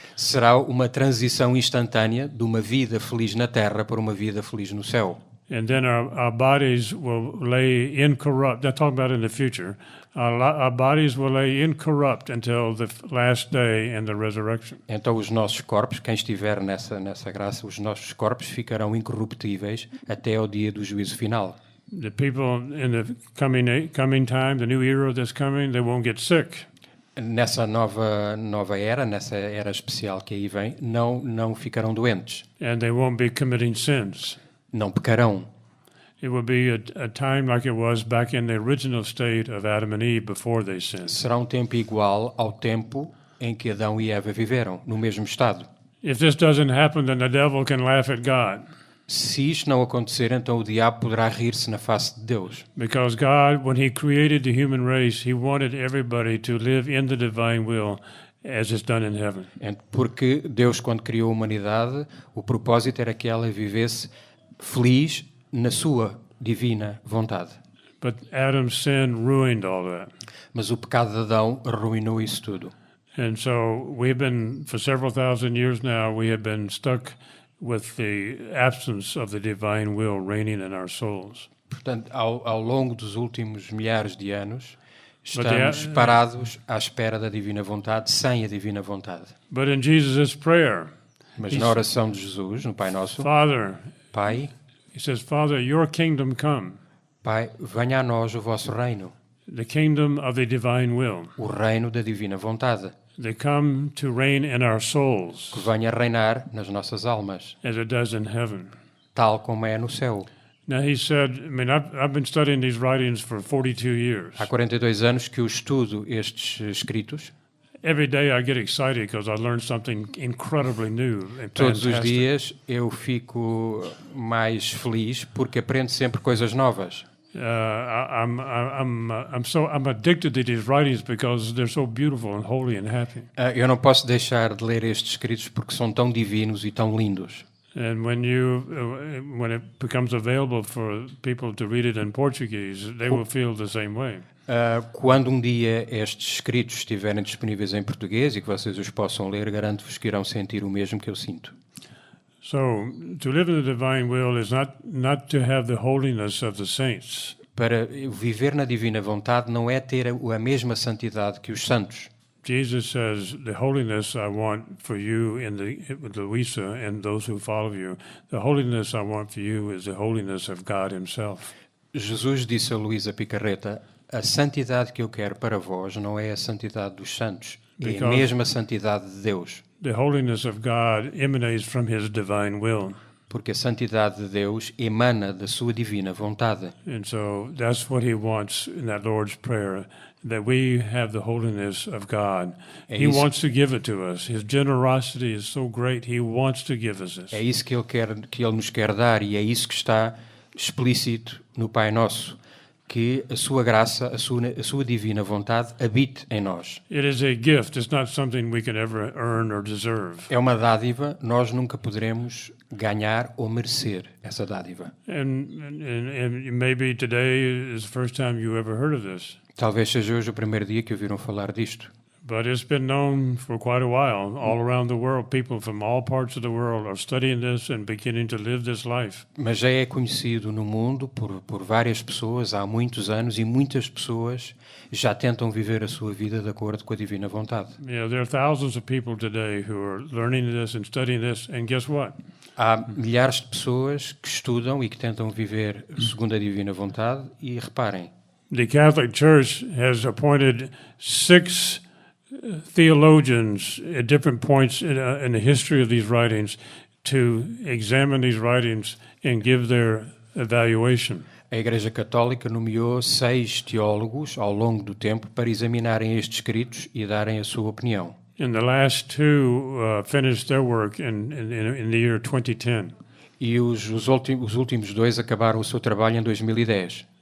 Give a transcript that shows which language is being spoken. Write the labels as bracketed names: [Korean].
[Portuguese] Será uma transição instantânea de uma vida feliz na terra para uma vida feliz no céu. [English] And then our bodies will lay incorrupt. They're talking about in the future. Our bodies will lay incorrupt until the last day and the resurrection. [Portuguese] Então os nossos corpos, quem estiver nessa graça, os nossos corpos ficarão incorruptíveis até ao dia do juízo final. [English] The people in the coming time, the new era that's coming, they won't get sick. [Portuguese] Nessa nova era, nessa era especial que aí vem, não ficarão doentes, [English] And they won't be committing sins. [Portuguese] não pecarão. [English] It will be a time like it was back in the original state of Adam and Eve before they sinned. [Portuguese] Será um tempo igual ao tempo em que Adão e Eva viveram, no mesmo estado. [English] If this doesn't happen, then the devil can laugh at God. [Portuguese] Se isto não acontecer, então o diabo poderá rir-se na face de Deus. [English] Because God, when He created the human race, He wanted everybody to live in the divine will as it's done in heaven. [Portuguese] Porque Deus, quando criou a humanidade, o propósito era que ela vivesse feliz na sua divina vontade. [English] But Adam's sin ruined all that. [Portuguese] Mas o pecado de Adão arruinou isso tudo. [English] And so we've been, for several thousand years now, we have been stuck with the absence of the divine will reigning in our souls. [Portuguese] Portanto, ao longo dos últimos milhares de anos, estamos parados à espera da divina vontade, sem a divina vontade. [English] But in Jesus' prayer, [Portuguese] Mas na oração de Jesus, no Pai Nosso, [English] Father, [Portuguese] Pai, [English] He says, Father, your kingdom come, [Portuguese] Pai, venha a nós o vosso reino, [English] the kingdom of the divine will. [Portuguese] o reino da divina vontade, [English] They come to reign in our souls [Portuguese] que venha reinar nas nossas almas, [English] as it does in heaven. [Portuguese] tal como é no céu. [English] Now he said, I mean, I've been studying these writings for 42 years. [Portuguese] Há 42 anos que eu estudo estes escritos. [English] Every day I get excited because I learn something incredibly new and [Portuguese] Todos os [English] fantastic. [Portuguese] dias eu fico mais feliz porque aprendo sempre coisas novas. [English] I'm addicted to these writings because they're so beautiful and holy and happy. [Portuguese] Eu não posso deixar de ler estes escritos porque são tão divinos e tão lindos. [English] And when it becomes available for people to read it in Portuguese, they will feel the same way. [Portuguese] Quando um dia estes escritos estiverem disponíveis em português e que vocês os possam ler, garanto-vos que irão sentir o mesmo que eu sinto. [English] So, to live in the divine will is not to have the holiness of the saints. [Portuguese] Para viver na divina vontade não é ter a mesma santidade que os santos. [English] Jesus says, the holiness I want for you in the Luisa and those who follow you, the holiness I want for you is the holiness of God Himself. [Portuguese] Jesus disse a Luísa Picarreta, a santidade que eu quero para vós não é a santidade dos santos, é a mesma santidade de Deus. [English] The holiness of God emanates from His divine will. [Portuguese] Porque a santidade de Deus emana da sua divina vontade. [English] And so that's what He wants in that Lord's Prayer, that we have the holiness of God. He wants to give it to us. His generosity is so great, He wants to give us this. [Portuguese] É isso que Ele nos quer dar e é isso que está explícito no Pai Nosso, que a sua graça, a sua divina vontade habite em nós. [English] It is a gift. It's not something we can ever earn or deserve. [Portuguese] É uma dádiva, nós nunca poderemos ganhar ou merecer essa dádiva. [English] And maybe today is the first time you ever heard of this. [Portuguese] Talvez seja hoje o primeiro dia que ouviram falar disto. [English] But it's been known for quite a while. All around the world, people from all parts of the world are studying this and beginning to live this life. [Portuguese] Mas já é conhecido no mundo por várias pessoas há muitos anos e muitas pessoas já tentam viver a sua vida de acordo com a divina vontade. [English] Yeah, there are thousands of people today who are learning this and studying this, and guess what? [Portuguese] Há milhares de pessoas que estudam e que tentam viver segundo a divina vontade e reparem, [English] the Catholic Church has appointed 6 theologians at different points in the history of these writings to examine these writings and give their evaluation. [Portuguese] A Igreja Católica nomeou 6 teólogos ao longo do tempo para examinarem estes escritos e darem a sua opinião. [English] And the last 2 finished their work in the year 2010. [Portuguese] E os últimos 2 acabaram o seu trabalho em 2010.